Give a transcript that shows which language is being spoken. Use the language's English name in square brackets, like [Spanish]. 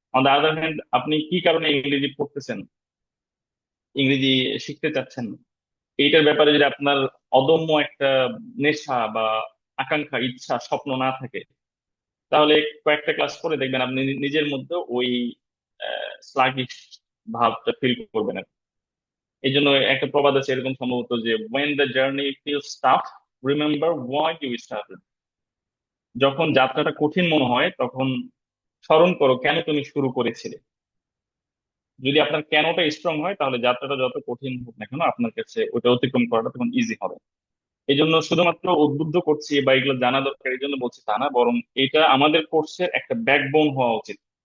[Bangla] On the other hand, আপনি কি কারণে ইংরেজি পড়তেছেন, ইংরেজি শিখতে চাচ্ছেন, এইটার ব্যাপারে যদি আপনার অদম্য একটা নেশা বা আকাঙ্ক্ষা, ইচ্ছা, স্বপ্ন না থাকে, তাহলে কয়েকটা ক্লাস পরে দেখবেন আপনি নিজের মধ্যে ওই স্লাগিশ ভাবটা ফিল করবেন আর কি। এই জন্য একটা প্রবাদ আছে এরকম সম্ভবত যে [English] when the journey feels tough, remember why you started. [Bangla] যখন যাত্রাটা কঠিন মনে হয় তখন স্মরণ করো কেন তুমি শুরু করেছিলে। যদি আপনার কেনটা স্ট্রং হয় তাহলে যাত্রাটা যত কঠিন হোক না কেন আপনার কাছে ওটা অতিক্রম করাটা তখন ইজি হবে। এই জন্য শুধুমাত্র উদ্বুদ্ধ করছি বা এগুলো জানা দরকার এই জন্য বলছি তা না, বরং এটা আমাদের কোর্সের একটা ব্যাকবোন হওয়া উচিত।